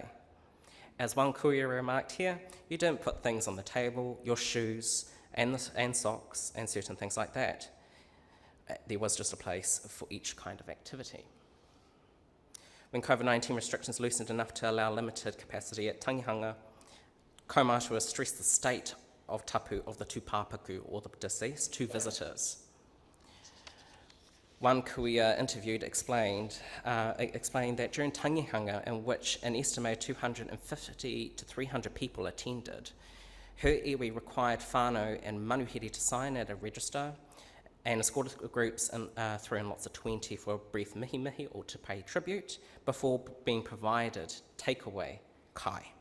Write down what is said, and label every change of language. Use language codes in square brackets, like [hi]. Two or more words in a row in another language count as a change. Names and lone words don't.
[en] As one courier remarked here, you don't put things on the table, your shoes and socks and certain things like that. There was just a place for each kind of activity. When COVID-19 restrictions loosened enough to allow limited capacity at tangihanga, kaumātua stressed the state of tapu of the tūpāpaku or the deceased to visitors. One kuia interviewed explained that during tangihanga, in which an estimated 250 to 300 people attended, her iwi required whānau and manuhiri to sign at a register and escorted groups through in lots of 20 for a brief mihi-mihi or to pay tribute before being provided takeaway kai.